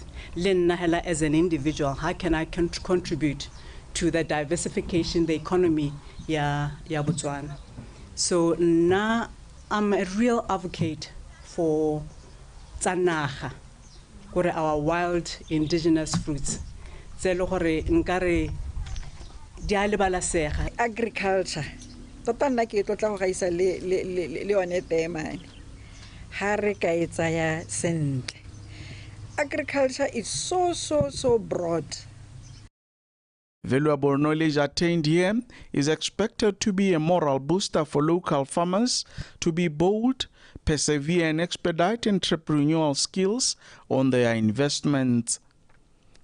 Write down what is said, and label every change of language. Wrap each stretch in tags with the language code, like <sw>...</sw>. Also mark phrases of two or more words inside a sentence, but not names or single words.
<en>Len Nahela, as an individual, how can I contribute to the diversification, the economy,</en> <tn>ya Botswana?</tn> <en>So now I'm a real advocate for Tsanaga, our wild indigenous fruits. Agriculture.</en> <tn>Tota nna ke tlotla go gaisa le one tema. Ha re ka e tsaya sentle.</tn> <en>Agriculture is so broad. Valuable knowledge attained here is expected to be a moral booster for local farmers to be bold, persevere and expedite entrepreneurial skills on their investments.</en>